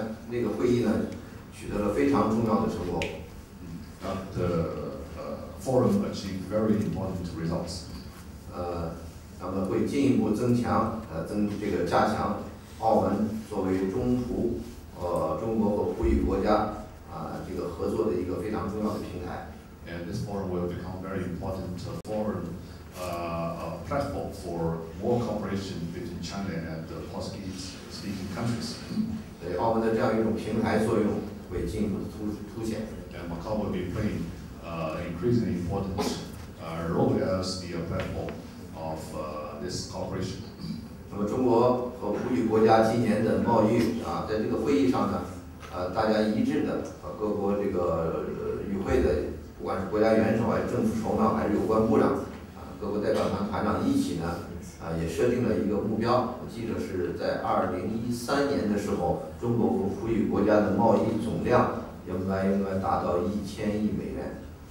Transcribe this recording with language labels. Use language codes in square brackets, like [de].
[zh] 那个会议呢，取得了非常重要的成果。 [en] That forum achieved very important results. [zh] 咱们会进一步加强澳门作为中葡中国和葡语国家这个合作的一个非常重要的平台。 [en] And this forum will become very important forum platform for more cooperation between China and the Portuguese-speaking countries. [zh] 对澳门的这样一种平台作用会进一步凸显。 [en] And Macau will be playing increasingly important role as the platform of this cooperation. [zh] 那么中国和葡语国家今年的贸易在这个会议上呢，大家一致的各国这个与会的，不管是国家元首还是政府首脑还是有关部长各国代表团团长一起呢，也设定了一个目标，我记得是在2013年的时候，中国和葡语国家的贸易总量应该达到1000亿美元。